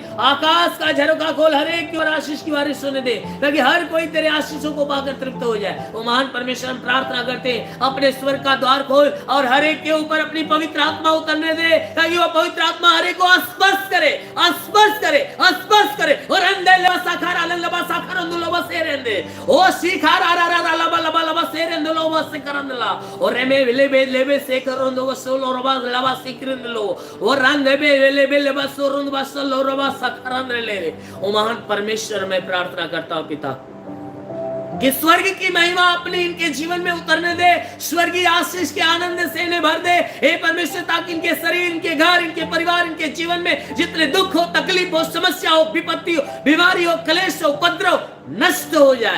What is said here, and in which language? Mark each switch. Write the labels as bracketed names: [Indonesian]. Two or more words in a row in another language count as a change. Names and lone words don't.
[Hindi] आकाश का झरोखा खोल, हर एक के ऊपर आशीष की बारिश होने दे, ताकि हर कोई तेरे आशीषों को पाकर तृप्त हो जाए। वो महान परमेश्वर, हम प्रार्थना करते हैं अपने स्वर्ग का द्वार खोल और हर एक के ऊपर अपनी पवित्र आत्मा उतरने दे, ताकि वो पवित्र आत्मा हर एक को स्पर्श करे, स्पर्श करे, स्पर्श करे। और अंदर साखार अलंलबा साखार अंदुलबा सेरेंदे ओ शिखार आरारा लबा लबा लबा सेरेंदुलबा से करंदला और रेमे लेबे लेबे से करंदो वसोलो रबा लबा सिकरंदलो और रंग लेबे लेबे लबा सोरंद वसोलो रबा सखरंदले। ओ महान परमेश्वर, मैं प्रार्थना करता हूं पिता कि स्वर्ग की महिमा अपने इनके जीवन में उतरने दे, स्वर्गीय आशीष के आनंद से इन्हें भर दे हे परमेश्वर, ताकि इनके शरीर, इनके घर, इनके परिवार, इनके जीवन में जितने दुख हो, तकलीफ हो, समस्या हो, विपत्ति हो, बीमारी हो, क्लेश हो, उपद्रव नष्ट हो जाए।